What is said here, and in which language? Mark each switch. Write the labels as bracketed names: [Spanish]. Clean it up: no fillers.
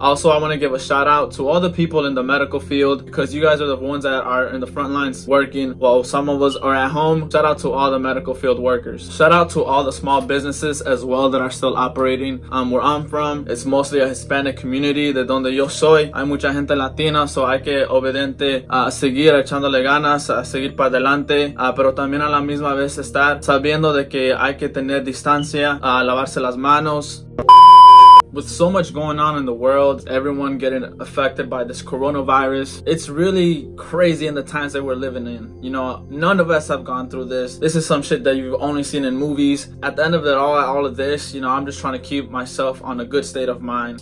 [English] Also, I want to give a shout out to all the people in the medical field because you guys are the ones that are in the front lines working while some of us are at home. Shout out to all the medical field workers. Shout out to all the small businesses as well that are still operating. Where I'm from, it's mostly a Hispanic community. [Spanish] De donde yo soy, hay mucha gente latina, [English] so [Spanish] hay que a seguir echándole ganas, a seguir para adelante, pero también a la misma vez estar sabiendo de que hay que tener distancia, lavarse las manos. [English] With so much going on in the world, everyone getting affected by this coronavirus, it's really crazy in the times that we're living in. You know, none of us have gone through this. This is some shit that you've only seen in movies. At the end of it all of this, you know, I'm just trying to keep myself on a good state of mind.